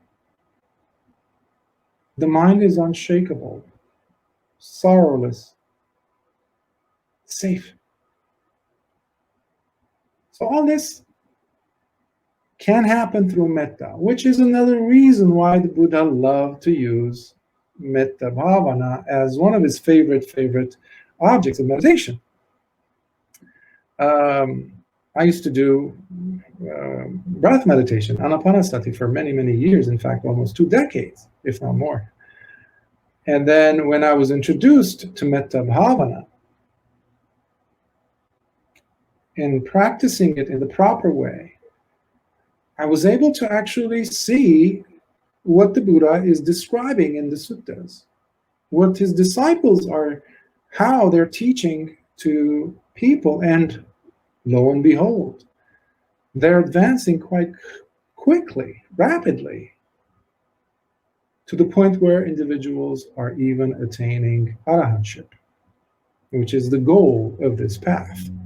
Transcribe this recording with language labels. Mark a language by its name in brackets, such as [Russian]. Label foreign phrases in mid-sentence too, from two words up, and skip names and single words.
[English] The mind is unshakable, sorrowless, safe. So all this can happen through metta, which is another reason why the Buddha loved to use [Pali] metta bhavana [English] as one of his favorite objects of meditation. I used to do breath meditation, anapanasati, for many years, in fact, almost 2 decades, if not more. And then when I was introduced to [Pali] metta bhavana, [English] in practicing it in the proper way, I was able to actually see what the Buddha is describing in the suttas, what his disciples are, how they're teaching to people, and lo and behold, they're advancing quite quickly, rapidly, to the point where individuals are even attaining arahantship, which is the goal of this path.